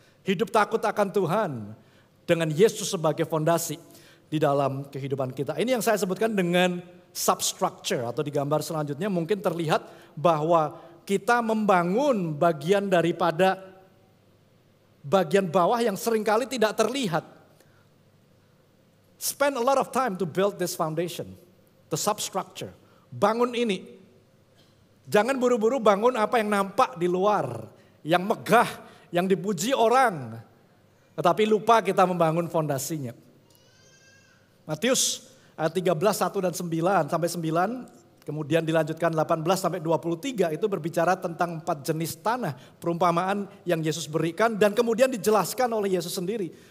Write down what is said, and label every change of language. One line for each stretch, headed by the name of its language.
Indonesian: Hidup takut akan Tuhan dengan Yesus sebagai fondasi di dalam kehidupan kita. Ini yang saya sebutkan dengan substructure atau di gambar selanjutnya mungkin terlihat bahwa kita membangun bagian daripada bagian bawah yang seringkali tidak terlihat.
English: Spend a lot of time to build this foundation, the substructure.
Indonesian: Bangun ini. Jangan buru-buru bangun apa yang nampak di luar, yang megah, yang dipuji orang. Tetapi lupa kita membangun fondasinya. Matius ayat 13, 1 dan 9 sampai 9, kemudian dilanjutkan 18 sampai 23 itu berbicara tentang 4 jenis tanah, perumpamaan yang Yesus berikan dan kemudian dijelaskan oleh Yesus sendiri.